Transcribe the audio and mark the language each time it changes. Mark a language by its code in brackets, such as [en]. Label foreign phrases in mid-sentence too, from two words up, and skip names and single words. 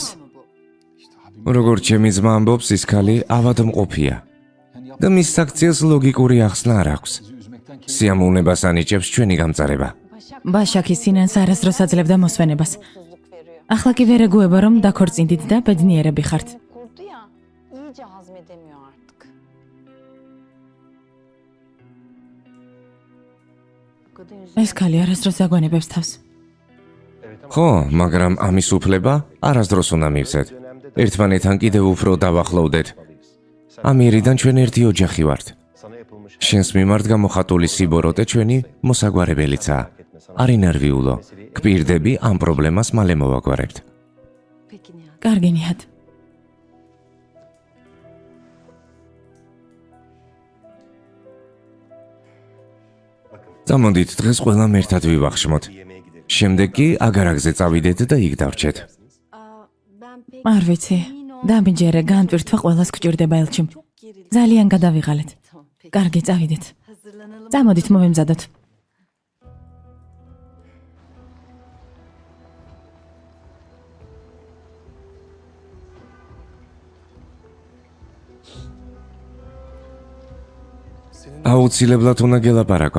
[ka] როგორც ჩემი ძმა ამბობს, ის ქალი ავადმყოფია. და მის საქციელს ლოგიკური ახსნა არ აქვს. სიამოვნებას ანიჭებს ჩვენი გამწარება. ბაშაკი სინანს არასდროს აძლევდა მოსვენებას. ახლა კი ვერ ეგუება რომ დაქორწინდით და ბედნიერები ხართ. [tr] Kurdu ya, iyice hazmedemiyor artık. Bu kadın yüzünden [ka] ეს ქალი არასდროს აგვანებებს თავს. ხო, მაგრამ ამის უფლება არასდროს უნდა მივცეთ. ერთმანეთთან კიდევ უფრო დავახლოვდეთ. ამიერიდან ჩვენ ერთი ოჯახი ვართ. შენს მიმართ გამოხატული სიბოროტე ჩვენი მოსაგვარებელიცაა. არ ინერვიულო. გპირდები ამ პრობლემას მალე მოვაგვარებთ. [tr] Peki Nihat. [ka] კარგი ნიჰად. წამოდით დღეს ყველამ ერთად ვივახშმოთ. შემდეგ კი აგარაგზე წავიდეთ და იქ დავრჩეთ. [tr] Ben pek [ka] არ ვიცი. დამიჯერე განტვირთვა ყველას გჭირდება ელჩიმ. ძალიან გადავიღალეთ. [tr] Tamam, peki. [ka] კარგი, წავიდეთ. [tr] Hazırlanalım. [ka] წამოდით მოვემზადოთ. აუცილებლად უნდა გელაპარაკო.